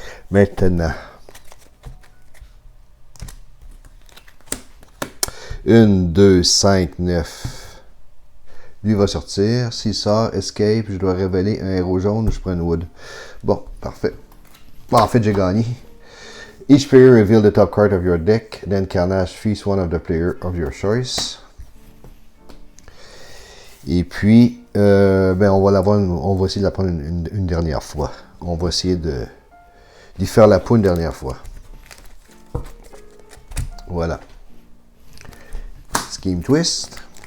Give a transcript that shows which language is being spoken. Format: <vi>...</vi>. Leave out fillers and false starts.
<fr>Maintenant. 1, 2, 5, 9. Lui va sortir. S'il sort, escape, je dois révéler un héros jaune, je prends une wood. Bon, parfait. Bon, en fait, j'ai gagné.</fr> <en>Each player reveal the top card of your deck. Then Carnage feast one of the player of your choice.</en> <fr>Et puis, ben on va essayer de la prendre une dernière fois. On va essayer d'y faire la peau une dernière fois. Voilà. Scheme Twist.</fr>